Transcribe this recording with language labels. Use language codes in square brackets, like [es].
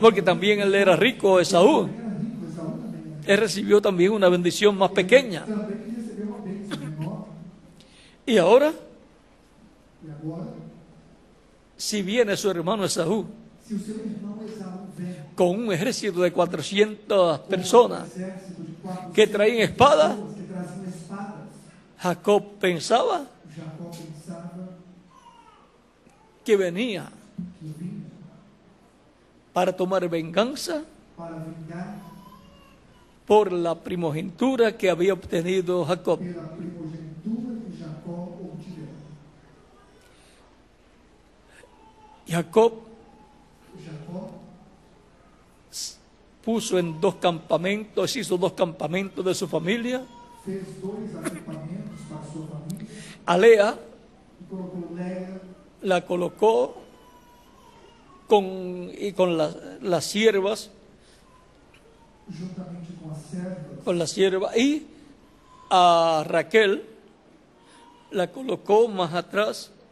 [es] porque también él era rico, Esaú. [pt] Era rico, Esaú também era. [es] Él recibió también una bendición más pequeña. [pt] Também recebeu uma bênção menor. [es] Y ahora, [pt] E agora, [es] si viene su hermano Esaú [pt] se o seu irmão Esaú vem [es] con un ejército de 400 personas [pt] com um exército de 400 [es] que traían espada, [pt] pessoas que traziam espadas, [es] Jacob pensaba [pt] Jacó pensava [es] que venía [pt] que vinha [es] para tomar venganza [pt] para vingar [es] por la primogenitura que había obtenido Jacob. [pt] pela primogenitura que Jacó obtivera. [es] Jacob [pt] Jacó [es] puso en dos campamentos, hizo dos campamentos de su familia. [pt] fez 2 acampamentos para sua família [es] A Lea [pt] e colocou Léa [es] la colocó con las siervas, [pt] juntamente com as servas, [es] con la sierva, y a Raquel la colocó más atrás